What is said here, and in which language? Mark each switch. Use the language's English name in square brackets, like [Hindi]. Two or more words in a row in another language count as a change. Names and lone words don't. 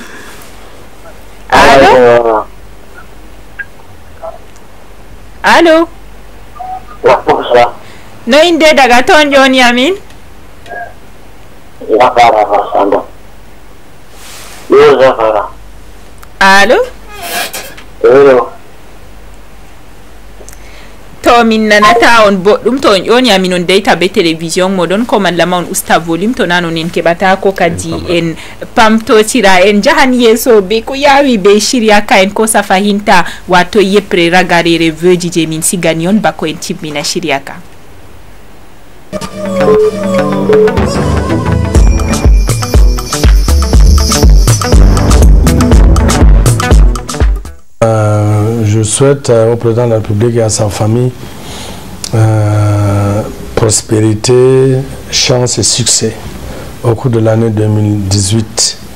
[Fula] Allo allo no inde daga toon joni amin allo to min nanata on boɗɗum to on ƴoni amin on deyta be télévision moɗon ko mallama on usta volume to nanon en keɓata ko kadi en pamtotira en jahan yeeso be ko yawi be shirya ka en ko safahinta wato yeppre ragarere veuji je min sigani on bako en timmina shirya ka. [French] Je souhaite au président de la République et à sa famille prospérité, chance et succès au cours de l'année 2018.